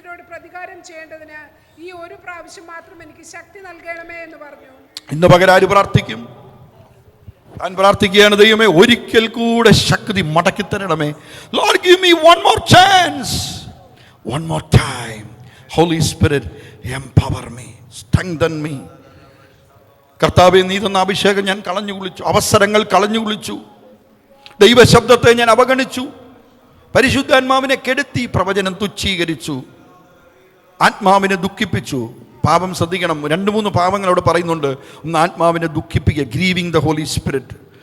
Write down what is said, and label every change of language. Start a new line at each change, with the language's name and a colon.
Malayalam: പ്രതികാരം ചെയ്യേണ്ടതിന് ഈ ഒരു പ്രാവശ്യം മാത്രം എനിക്ക് ശക്തി നൽകണമേ എന്ന് പറഞ്ഞു. ഇന്ന് പകരം ആര് പ്രാർത്ഥിക്കും? താൻ പ്രാർത്ഥിക്കുകയാണ്, ദൈവമേ ഒരിക്കൽ കൂടെ ശക്തി മടക്കി തരണമേ.
English: Lord, give me one more chance, one more time. Holy Spirit, empower me, strengthen me.
Malayalam: കർത്താവേ, നീ തന്ന അഭിഷേകം ഞാൻ കളഞ്ഞു കുളിച്ചു, അവസരങ്ങൾ കളഞ്ഞു കുളിച്ചു, ദൈവശബ്ദത്തെ ഞാൻ അവഗണിച്ചു, പരിശുദ്ധാത്മാവിനെ കെടുത്തി, പ്രവചനം തുച്ഛീകരിച്ചു, ആത്മാവിനെ ദുഃഖിപ്പിച്ചു. പാപം ശ്രദ്ധിക്കണം. 2-3 പാപങ്ങൾ അവിടെ പറയുന്നുണ്ട്. ഒന്ന് ആത്മാവിനെ ദുഃഖിപ്പിക്കുക,
English: Grieving the holy spirit.